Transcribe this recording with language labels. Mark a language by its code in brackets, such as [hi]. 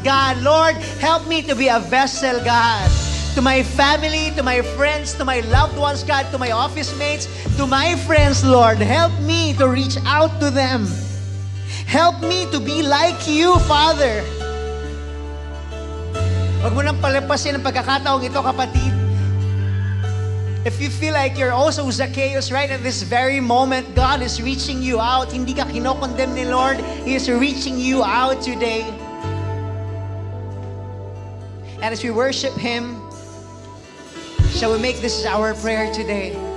[en] God, Lord, help me to be a vessel, God. To my family, to my friends, to my loved ones, God, to my office mates, to my friends, Lord, help me to reach out to them. Help me to be like you, Father. [tl] Huwag mo nang palampasin ang pagkakataong ito, kapatid. [en] If you feel like you're also Zacchaeus right at this very moment, God is reaching you out. [tl] Hindi ka kinokondemn ni Lord. He is reaching you out today. [en] And as we worship Him, shall we make this our prayer today?